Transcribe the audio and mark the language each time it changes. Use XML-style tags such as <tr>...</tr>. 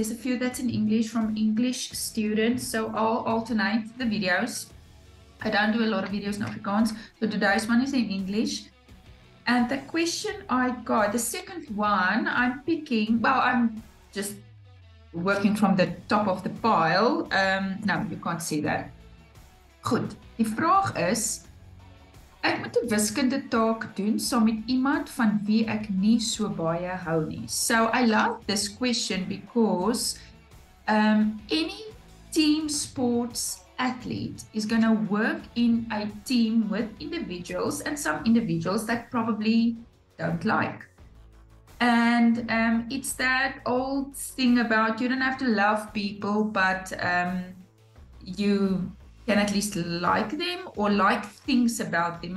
<en>There's a few that's in English from English students, so I'll alternate the videos. I don't do a lot of videos in Afrikaans, so today's one is in English. And the question I got, the second one, I'm picking, well, I'm just working from the top of the pile. No, you can't see that.</en> <af>Goed, die vraag is, ek moet 'n wiskunde taak doen saam met iemand van wie ek nie so baie hou nie.</af> <en>So I love this question because any team sports athlete is going to work in a team with individuals, and some individuals that probably don't like. And it's that old thing about you don't have to love people, but you can at least like them or like things about them.</en>